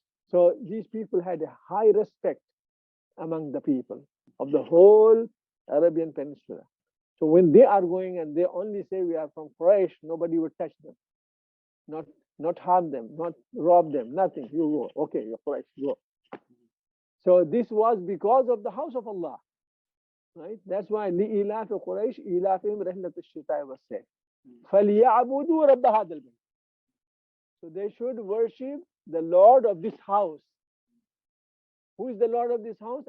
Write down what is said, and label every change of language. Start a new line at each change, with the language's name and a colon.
English: So these people had a high respect among the people of the whole Arabian Peninsula. So when they are going and they only say we are from Quraysh, nobody would touch them, not harm them, not rob them, nothing. You go, okay, you're Quraysh, go. So this was because of the house of Allah, right? That's why
Arabic: لِإِلَافِ قُرَيْشِ إِلَافِهِمْ رِحْلَةَ الشِّتَاءِ وَالصَّيْفِ فَلْيَعْبُدُوا رَبَّ هَذَا الْبَيْتِ.
English: So they should worship the Lord of this house. Who is the Lord of this house?